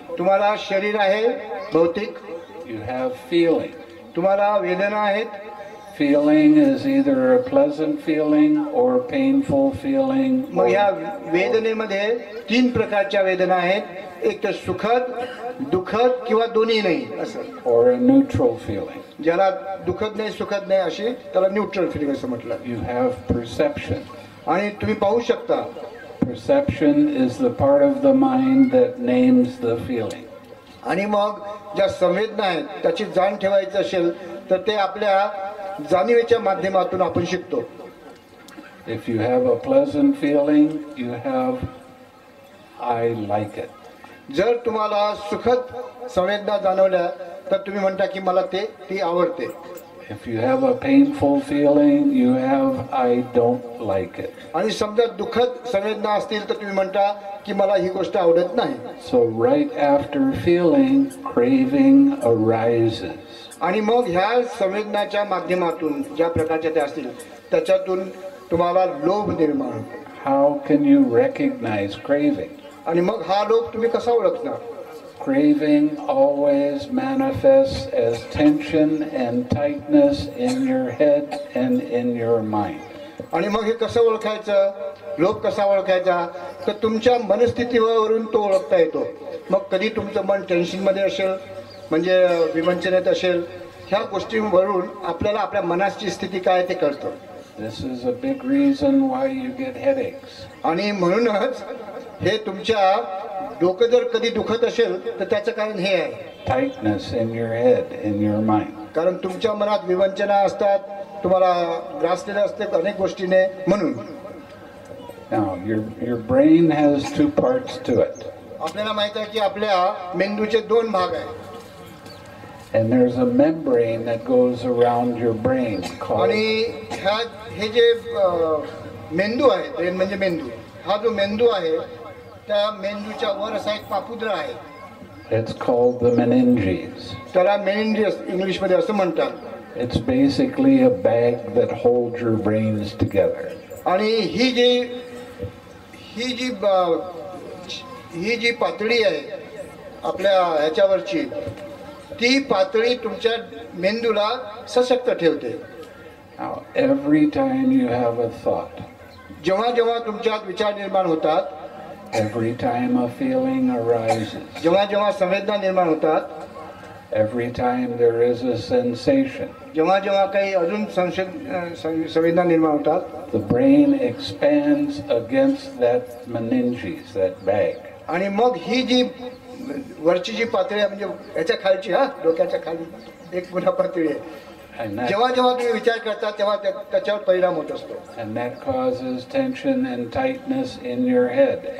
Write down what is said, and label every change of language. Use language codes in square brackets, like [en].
[mr] तुम्हाला शरीर आहे भौतिक. [en] You have feeling. [mr] तुम्हाला वेदना आहेत. [en] Feeling is either a pleasant feeling or painful feeling. [mr] मग या वेदनेमध्ये 3 प्रकारच्या वेदना आहेत. एक तर सुखद, दुःखद, किंवा दोन्ही नाही असं. [en] Or a neutral feeling. [mr] ज्याला दुःखद नाही, सुखद नाही, अशी त्याला [en] neutral feeling [mr] असं म्हटलं. [en] You have perception. [mr] आणि तुम्ही पाहू शकता, [en] Perception is the part of the mind that names the feeling. [mr] आणि मग ज्या संवेदना आहेत त्याची जाण ठेवायची असेल तर ते आपल्या जाणीवेच्या माध्यमातून आपण शिकतो. [en] If you have a pleasant feeling, you have I like it. [mr] जर तुम्हाला सुखद संवेदना जाणवल्या तर तुम्ही म्हणता की मला ती आवडते. [en] If you have a painful feeling, you have I don't like it. [mr] आणि समजा दुःखद संवेदना असतील तर तुम्ही म्हणता की मला ही गोष्ट आवडत नाही. [en] So right after feeling, craving arises. [mr] आणि मग ह्या संवेदनाच्या माध्यमातून ज्या प्रकारच्या त्या असतील त्याच्यातून तुम्हाला लोभ निर्माण होतो. [en] How can you recognize craving? [mr] आणि मग हा लोभ तुम्ही कसा ओळखणार? [en] Craving always manifests as tension and tightness in your head and in your mind. [mr] आणि मग हे कसं ओळखायचं, लोभ कसा ओळखायचा, तर तुमच्या मनस्थितीवरून तो ओळखता येतो. मग कधी तुमचं मन टेन्शनमध्ये असेल, म्हणजे विवंचनेत असेल, ह्या गोष्टींवरून आपल्याला आपल्या मनाची स्थिती काय ते कळतं. [en] This is a big reason why you get headaches. [mr] आणि म्हणूनच हे तुमच्या डोकं जर कधी दुखत असेल तर त्याचं कारण हे आहे, [en] Tightness in your head, in your mind. [mr] कारण तुमच्या मनात विवंचना असतात, तुम्हाला ग्रासलेले असते अनेक गोष्टीने. म्हणून [en] Now, your brain has two parts to it. [mr] आपल्याला माहित आहे की आपल्या मेंदूचे दोन भाग आहेत. [en] And there's a membrane that goes around your brain called, [mr] आणि हे जे मेंदू आहे, ब्रेन म्हणजे मेंदू, हा जो मेंदू आहे त्या मेंदूच्या वर असा एक पापुद्रा आहे, [en] it's called the meninges. [mr] त्याला मेनिंजियस इंग्लिशमध्ये असं म्हणतात. [en] It's basically a bag that holds your brains together. [mr] आणि ही जी पातळी आहे आपल्या ह्याच्यावरची, ती पातळी तुमच्या मेंदूला सशक्त ठेवते. [en] Now, every time you have a thought, [mr] जेव्हा जेव्हा तुमच्यात विचार निर्माण होतात, [en] every time a feeling arises, [mr] जेव्हा जेव्हा संवेदना निर्माण होतात, [en] every time there is a sensation, [mr] जेव्हा जेव्हा काही अजून संवेदना निर्माण होतात, [en] the brain expands against that meninges, that bag. [mr] आणि मग ही जी वरची जी पातळी आहे, म्हणजे याच्या खालची, डोक्याच्या खाली एक पुन्हा पातळी आहे, [en] And that, [mr] जेव्हा जेव्हा तुम्ही विचार करता तेव्हा त्याच्यावर परिणाम होत असतो. [en] and that causes tension and tightness in your head